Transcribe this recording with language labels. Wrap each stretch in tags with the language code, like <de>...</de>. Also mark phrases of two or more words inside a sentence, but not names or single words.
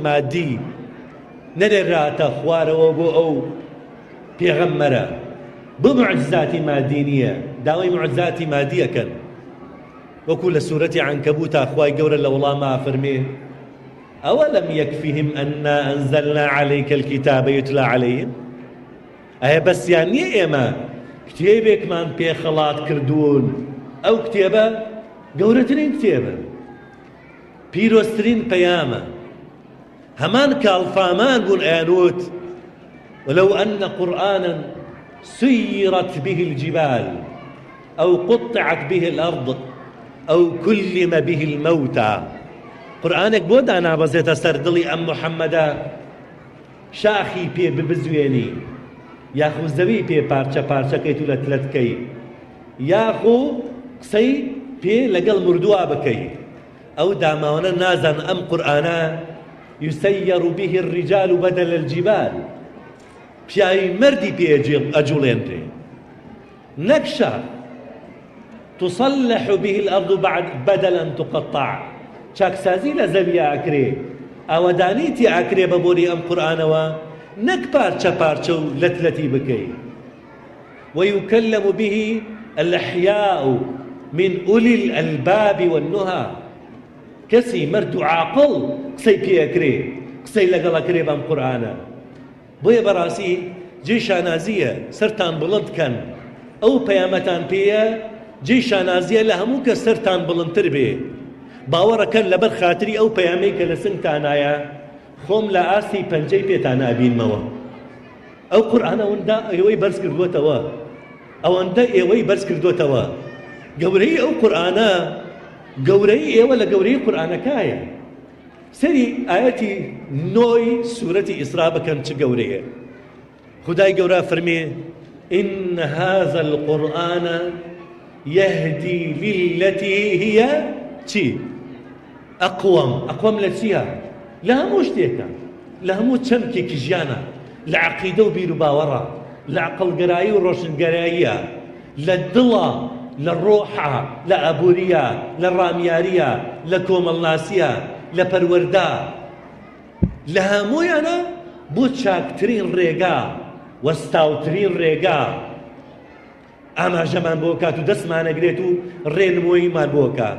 <ckb>مادی نەرێراتە خوارەوە بۆ ئەو پێغەمبەرە، بۆ معجزاتی مادی نییە، داوای معجزاتی مادی ئەکەن، وەکو لە سوورەتی عنکەبووتا خوای گەورە لە وەڵاما فەرمێ</ckb> <ar>ئەوەلەم یەکفیهم ئەنا ئەنزەلنا عەلەیکە الکیتابە یوتلا عەلەیهم،</ar> <ckb>ئایا بەسیان نییە ئێمە کتێبێکمان پێخەڵات کردوون، ئەو کتێبە گەورەترین کتێبە، پیرۆزترین پەیامە، هەمان کاڵفامان بوون ئەیانوت</ckb> <ar>ولو أن قرآنا سيرت به الجبال أو قطعت به الأرض أو كلم به الموتى،</ar> <ckb>قورآنێک بۆ دانابەزێتە سەر دڵی ئەم محەممەدە شاخی پێ ببزوێنی، یاخو زەوی پێ پارچە پارچەکەیت و لە تلەتکەی، یاخو قسەی پێ لەگەڵ مردووە بکەی، ئەو داماوانە نازان ئەم قورئانە</ckb> <ar>يسير به الرجال بدل الجبال،</ar> <ckb>پیاوی مردی پێ ئەجوڵێنرێ، نەک شاخ</ckb> <ar>تصلح به الأرض بدل أن تقطع،</ar> <ckb>چاکسازی لە زەوی ئاکرێ، ئاوەدانیتی ئاکرێ بە بۆری ئەم قورئانەوە، نەک پارچە پارچە و لەتلەتی بکەی.</ckb> <ar>ويكلم به الأحياء من أولي الألباب والنهى،</ar> <ckb>کەسی مرد و عاقڵ قسەی پێ ئەکرێ، قسەی لەگەڵ ئەکرێ بەم قورئانە. بۆیە بەڕاستی جێی شانازیە سەرتان بڵند کەن، ئەو پەیامەتان پێیە جێی شانازیە لە هەموو کە سەرتان بڵندتر بێ، باوەڕەکەن لەبەر خاتری ئەو پەیامەی کە لە سنگتانایە خۆم لە ئاستی پەنجەی پێتان ئابینمەوە. ئەو قورئانە ئەوەندە ئێوەی بەرز کردووەتەوە، ئەوەندە ئێوەی بەرز کردووەتەوە، گەورەی ئەو قورئانە گەورەی ئێوە لە گەورەی قورئانەکایە. سەری ئایەتی 9 سوورەتی ئیسرا بکەن چ گەورەیە. خودای گەورە فەرمێ</ckb> <ar>إن هذا القرآن يهدي للتي هي</ar> <ckb>چی؟ ئەقوەم لە چیە؟ لە هەموو شتێکە، لە هەموو چەمکێکی ژیانە، لە عەقیدە و بیر و باوەڕە، لە عەقڵگەرایی و ڕۆشنگەراییە، لە دڵە، لە ڕۆحە، لە ئەبووریە، لە ڕامیاریە، لە کۆمەڵناسیە، لە پەروەردە، لە هەموویانە بۆ چاکترین ڕێگا وەستاوترین ڕێگا ئاماژەمان بۆ کات و دەستمانەگرێت و ڕێنمۆییمان بۆ کات.</ckb>